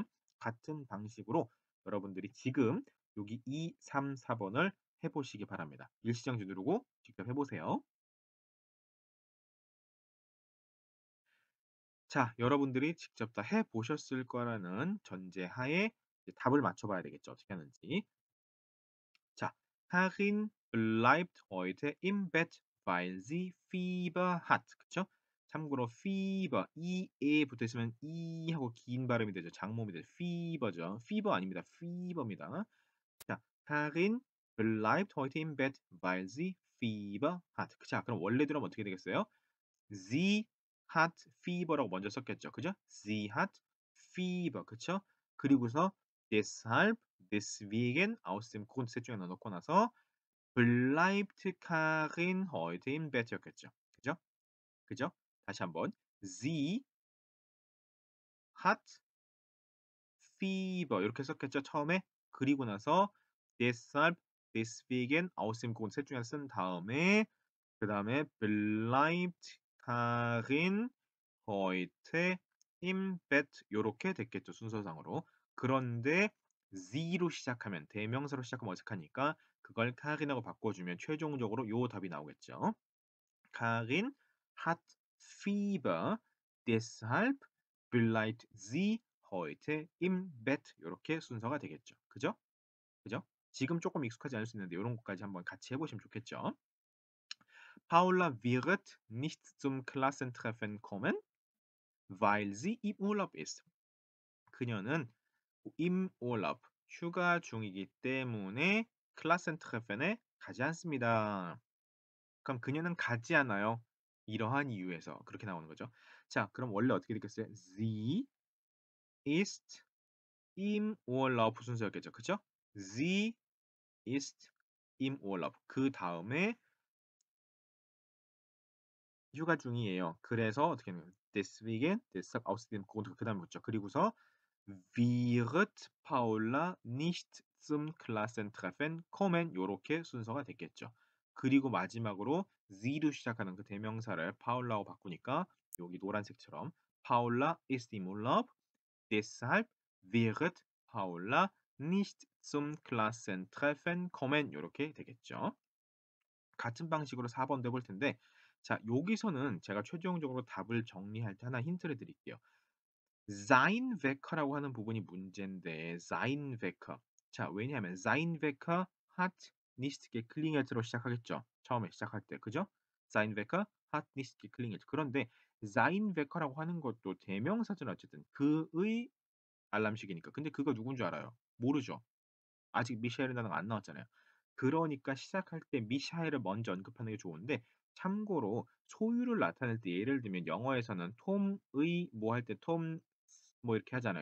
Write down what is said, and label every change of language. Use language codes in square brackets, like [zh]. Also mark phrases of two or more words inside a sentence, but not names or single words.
[ko] 같은 방식으로 여러분들이 지금 여기 2, 3, 4번을 해보시기 바랍니다. 일시정지 누르고 직접 해보세요. 자, 여러분들이 직접 다 해보셨을 거라는 전제하에 이제 답을 맞춰봐야 되겠죠. 어떻게 하는지. 자, [de] Karin bleibt heute im Bett, weil sie Fieber hat. [ko] 그쵸? 참고로 Fieber, e에 붙어 있으면 이 하고 긴 발음이 되죠. 장모음이 되죠. Fever죠. Fever 아닙니다. Fever입니다. 자, [de] Karin bleibt heute im Bett, weil sie Fieber hat. [ko] 자, 그럼 원래대로 하면 어떻게 되겠어요? [de] Sie hat Fever [ko] 라고 먼저 썼겠죠. 그죠? [de] Sie hat Fever. [ko] 그쵸? 그리고서 [de] deshalb, deswegen, aus dem Grund [ko] 셋 중에 하나 넣고 나서 [de] bleibt Karin heute im Bett [ko] 였겠죠. 그죠? 그죠? 다시 한번. [de] Sie hat Fever [ko] 이렇게 썼겠죠. 처음에. 그리고 나서 [de] deshalb, deswegen, aus dem Grund [ko] 셋 중에 하나 쓴 다음에 그다음에 [de] bleibt Karin heute im Bett [ko] 요렇게 됐겠죠. 순서상으로. 그런데 sie로 시작하면 대명사로 시작하면 어색하니까 그걸 Karin하고 바꿔주면 최종적으로 요 답이 나오겠죠. [de] Karin hat Fieber, deshalb bleibt sie heute im Bett [ko] 요렇게 순서가 되겠죠. 그죠? 그죠? 지금 조금 익숙하지 않을 수 있는데 요런 것까지 한번 같이 해보시면 좋겠죠. [de] Paula wird nicht zum Klassentreffen kommen, weil sie im Urlaub ist. 그녀는 im Urlaub, [ko] 휴가 중이기 때문에 Klassentreffen에 가지 않습니다. 그럼 그녀는 가지 않아요. 이러한 이유에서 그렇게 나오는 거죠. 자, 그럼 원래 어떻게 됐겠어요? [de] Sie ist im Urlaub [ko] 순서였겠죠. 그죠? [de] Sie ist im Urlaub. [ko] 그 다음에 휴가 중이에요. 그래서 어떻게 하는 거예요? [de] Deswegen, deshalb, außerdem Grund [ko] 그다음에 붙죠. 그리고서 [de] wird Paula nicht zum Klassentreffen kommen [ko] 요렇게 순서가 됐겠죠. 그리고 마지막으로 sie로 시작하는 그 대명사를 파울라고 바꾸니까 여기 노란색처럼 [de] Paula ist im Urlaub, deshalb wird Paula nicht zum Klassentreffen kommen [ko] 요렇게 되겠죠. 같은 방식으로 4번도 해볼 텐데 자 여기서는 제가 최종적으로 답을 정리할 때 하나 힌트를 드릴게요. [de] sein Wecker라고 [ko] 하는 부분이 문제인데 [de] sein Wecker [ko] 자 왜냐하면 [de] sein Wecker hat nicht geklingelt로 시작하겠죠. [ko] 처음에 시작할 때 그죠? [de] sein Wecker hat nicht geklingelt [ko] 그런데 [de] sein Wecker [ko] 라고 하는 것도 대명사잖아 어쨌든 그의 알람시계니까 근데 그가 누군 줄 알아요? 모르죠. 아직 미샤엘이라는 단어가 안 나왔잖아요. 그러니까 시작할 때 미샤엘을 먼저 언급하는 게 좋은데 참고로 소유를 나타낼 때 예를 들면 영어에서는 톰의 뭐 할 때 톰 뭐 이렇게 하잖아요.